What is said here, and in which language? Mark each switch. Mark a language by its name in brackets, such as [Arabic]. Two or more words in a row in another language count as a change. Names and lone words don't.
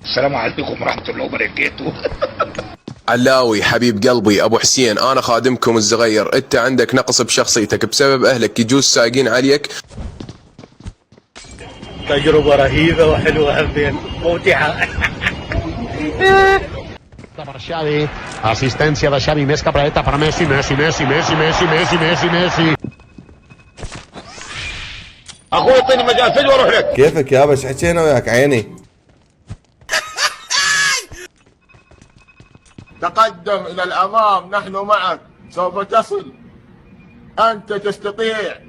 [Arabic] السلام عليكم ورحمه الله وبركاته. علاوي حبيب قلبي ابو حسين، انا خادمكم الصغير. انت عندك نقص بشخصيتك بسبب اهلك يجوز سايقين عليك. تجربة رهيبة وحلوة همين ممتعة. [Catalan] Per Xavi, assistència de Xavi, més capreta per Messi, Messi. [Arabic] اخوي اعطيني مجال سجل واروح لك. كيفك يابا؟ ايش حكينا وياك عيني؟ تقدم إلى الأمام، نحن معك، سوف تصل، أنت تستطيع.